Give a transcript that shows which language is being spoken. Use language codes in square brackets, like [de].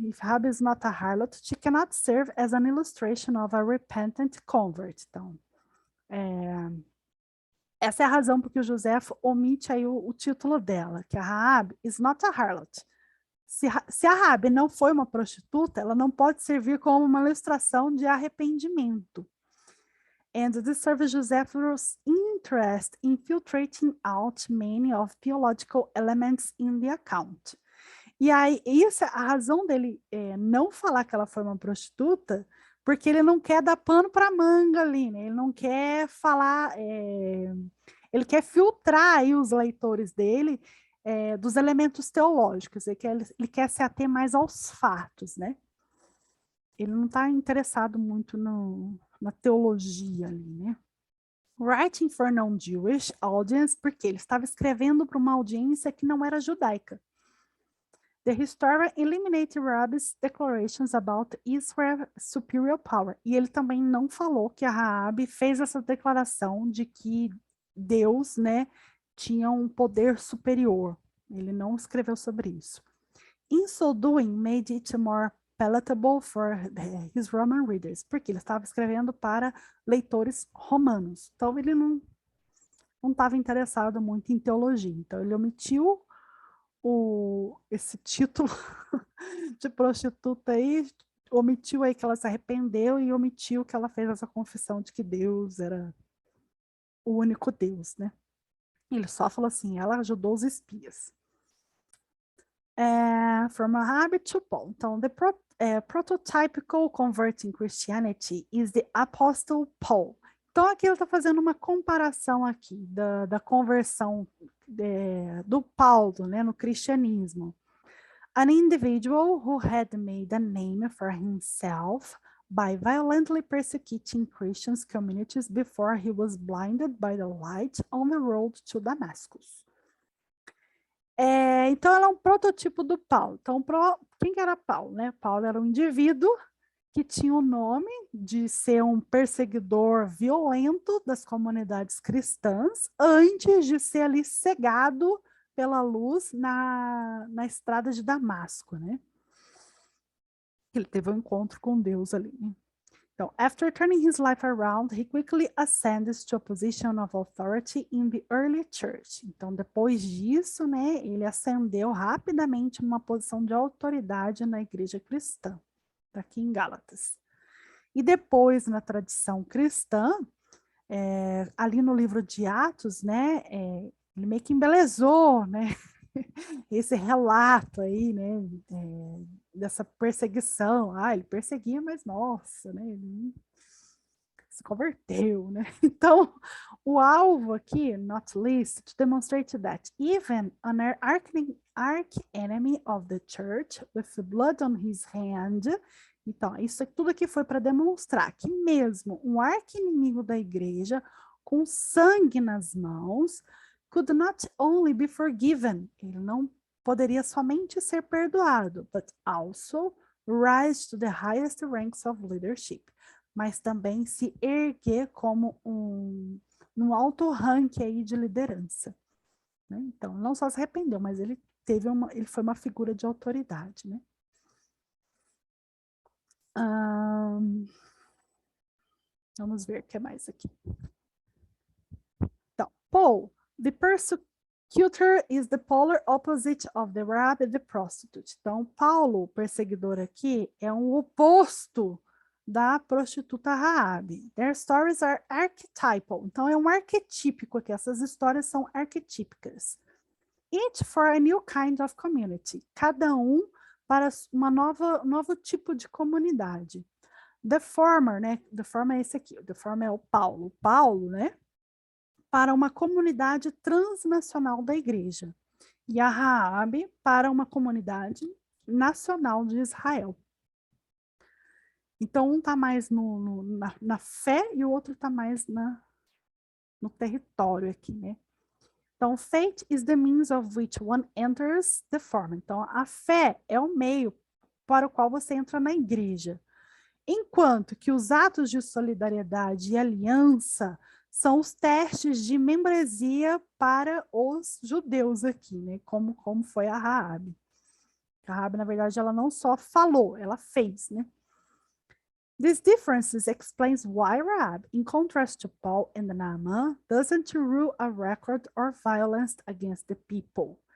[en] If Rabi is not a harlot, she cannot serve as an illustration of a repentant convert. [pt] Então, essa é a razão por que o Joseph omite aí o título dela, que a Rabi [en] is not a harlot. [pt] Se a Rabi não foi uma prostituta, ela não pode servir como uma ilustração de arrependimento. [en] And this serves Josephus' interest in filtrating out many of theological elements in the account. [pt] E aí, isso é a razão dele não falar que ela foi uma prostituta, porque ele não quer dar pano para manga ali, né? Ele não quer falar, ele quer filtrar aí os leitores dele dos elementos teológicos, ele quer se ater mais aos fatos, né? ele não está interessado muito na teologia ali, né? [en] Writing for non-Jewish audience, [pt] porque ele estava escrevendo para uma audiência que não era judaica. [en] The historian eliminated Rahab's declarations about Israel's superior power. [pt] E ele também não falou que a Rahab fez essa declaração de que Deus, né, tinha um poder superior. Ele não escreveu sobre isso. [en] In so doing, made it more palatable for his Roman readers, [pt] porque ele estava escrevendo para leitores romanos. Então, ele não estava interessado muito em teologia. Então, ele omitiu esse título de prostituta aí, omitiu aí que ela se arrependeu e omitiu que ela fez essa confissão de que Deus era o único Deus, né? Ele só falou assim, ela ajudou os espias. [en] From Rahab to Paul. Então, the prototypical converting Christianity is the Apostle Paul. [pt] Então, aqui ele está fazendo uma comparação aqui da conversão do Paulo, né, no cristianismo. [en] An individual who had made a name for himself by violently persecuting Christian communities before he was blinded by the light on the road to Damascus. [pt] Então, ela é um prototipo do Paulo. Então, quem que era Paulo, né? Paulo era um indivíduo que tinha o nome de ser um perseguidor violento das comunidades cristãs antes de ser ali cegado pela luz na estrada de Damasco, né? Ele teve um encontro com Deus ali, né? [en] Então, after turning his life around, he quickly ascends to a position of authority in the early church. [pt] Então, depois disso, né, ele ascendeu rapidamente numa posição de autoridade na igreja cristã, aqui em Gálatas. E depois, na tradição cristã, ali no livro de Atos, né, ele meio que embelezou, né, esse relato aí, né, dessa perseguição. Ele perseguia, mas nossa, né, ele se converteu, né? [en] Então, [pt] o alvo aqui, [en] not least, to demonstrate that even an arch-enemy of the church with blood on his hand. [pt] Então, isso tudo aqui foi para demonstrar que mesmo um arqui-inimigo da igreja, com sangue nas mãos, [en] could not only be forgiven, [pt] ele não poderia somente ser perdoado, [en] but also rise to the highest ranks of leadership, [pt] mas também se erguer como num alto ranking aí de liderança, né? Então, não só se arrependeu, mas ele foi uma figura de autoridade, né? Vamos ver o que mais aqui. [en] Então, Paul, the persecutor is the polar opposite of the Rahab, the prostitute. [pt] Então, Paulo, o perseguidor aqui, é um oposto da prostituta Rahab. [en] Their stories are archetypal. [pt] Então, é um arquetípico aqui. Essas histórias são arquetípicas. [en] Each for a new kind of community. [pt] Cada um para novo tipo de comunidade. [en] The former, [pt] né? The former é esse aqui. The former é o Paulo. Paulo, né? Para uma comunidade transnacional da igreja. E a Rahab para uma comunidade nacional de Israel. Então, um está mais na fé e o outro está mais no território aqui, né? [en] Então, faith is the means of which one enters the form. [pt] Então, a fé é o meio para o qual você entra na igreja. Enquanto que os atos de solidariedade e aliança são os testes de membresia para os judeus aqui, né? Como foi a Rahab. A Rahab, na verdade, ela não só falou, ela fez, né? [en] These differences explains why Rahab, in contrast to Paul and Naaman, doesn't rule a record or violence against the people.